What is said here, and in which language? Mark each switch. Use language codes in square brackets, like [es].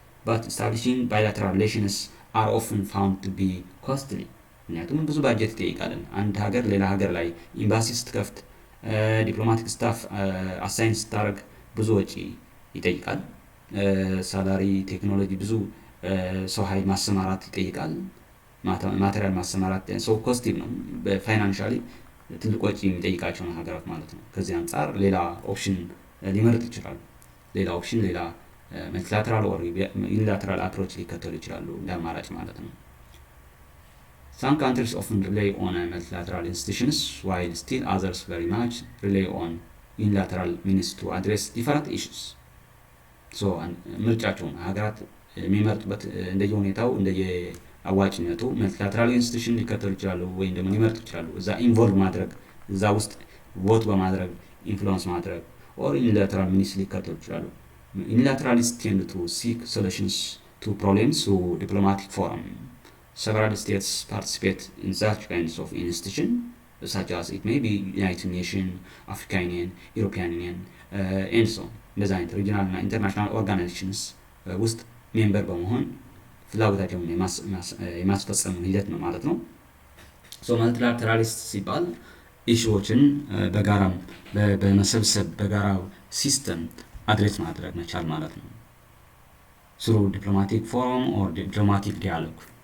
[en] But establishing bilateral relations are often found to be costly. [am] ምክንያቱም ብዙ ባጀት ይጠይቃል። አንድ ሀገር ሌላ ሀገር ላይ ኤምባሲ ስትከፍት ዲፕሎማቲክ ስታፍ አሳይን ስታደርግ ብዙ ወጪ ይጠይቃል። ሳላሪ፣ ቴክኖሎጂ፣ ብዙ ሰው ኃይል ማሰማራት ይጠይቃል። ማቴሪያል ማሰማራት ሰው ኮስቲቭ ነው። በፋይናንሻሊ ትልቅ ወጪ የሚጠይቃቸው ሀገራት ማለት ነው። ከዚህ አንጻር ሌላ ኦፕሽን ሊመርጥ ይችላሉ። ሌላ [en] multilateral or unilateral approach [am] ሊከተሉ ይችላሉ እንደ አማራጭ ማለት ነው። [en] Some countries often rely on multilateral institutions while still others very much rely on unilateral means to address different issues. [am] So ምርጫቸውን ሀገራት የሚመርጡበት እንደየሁኔታው እንደየአዋጭነቱ multilateral institution ሊከተሉ ይችላሉ ወይም ደግሞ ሊመርጡ ይችላሉ። እዛ ኢንቮልቭ ማድረግ እዛ ውስጥ ቮት በማድረግ ኢንፍሉዌንስ ማድረግ [en] or unilateral means [am] ሊከተሉ ይችላሉ። [en] Unilateralists tend to seek solutions to problems through diplomatic forum. Several states participate in such kinds of institutions, such as it may be United Nations, African Union, European Union, and so on. [am] እንደዚህ አይነት ሪጂናል እና ኢንተርናሽናል ኦርጋናይዜሽንስ ውስጥ ሜምበር በመሆን ፍላጎታቸውን የማስፈጸም ሂደት ነው ማለት ነው። ሶ መልቲላተራሊስት ሲባል ኢሹዎችን በጋራም በመሰብሰብ በጋራው ሲስተም አድሬስ ማድረግ መቻል ማለት ነው። [en] through diplomatic forum or diplomatic dialogue.